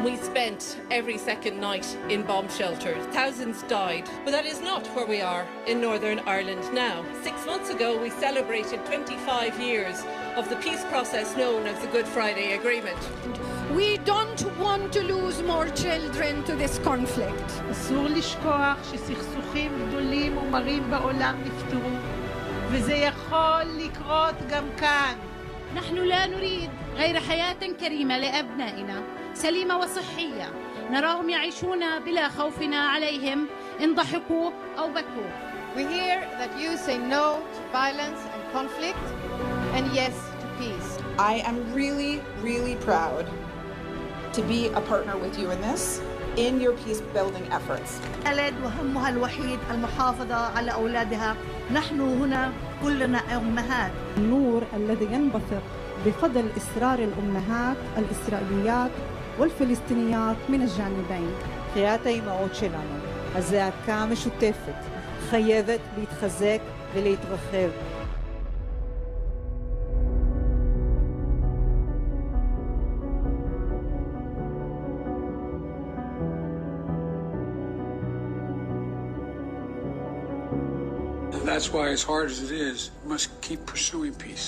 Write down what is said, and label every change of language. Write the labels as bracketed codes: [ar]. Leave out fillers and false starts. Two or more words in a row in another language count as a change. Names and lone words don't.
[en] We spent every second night in bomb shelters. Thousands died. But that is not where we are in Northern Ireland now. 6 months ago, we celebrated 25 years of the peace process known as the Good Friday Agreement. We don't want to lose more children to this conflict. [he] אסור לשכוח שסכסוכים גדולים ומרים בעולם נפתרו, וזה יכול לקרות גם כאן. [ar] نحن لا نريد غير حياة كريمة لأبنائنا سليمة وصحية نراهم يعيشون بلا خوف عليهم إن ضحكوا أو بكوا. [en] We hear that you say no to violence and conflict and yes to peace. I am really proud to be a partner with you in this, in your peace building efforts. [ar] البلد وهمها الوحيد المحافظة على أولادها. نحن هنا كلنا أمهات. النور الذي ينبثق بفضل إصرار الأمهات الإسرائيليات والفلسطينيات من الجانبين. [he] קריאת האימהות שלנו, הזעקה המשותפת, חייבת להתחזק ולהתרחב. [en] That's why, as hard as it is, we must keep pursuing peace.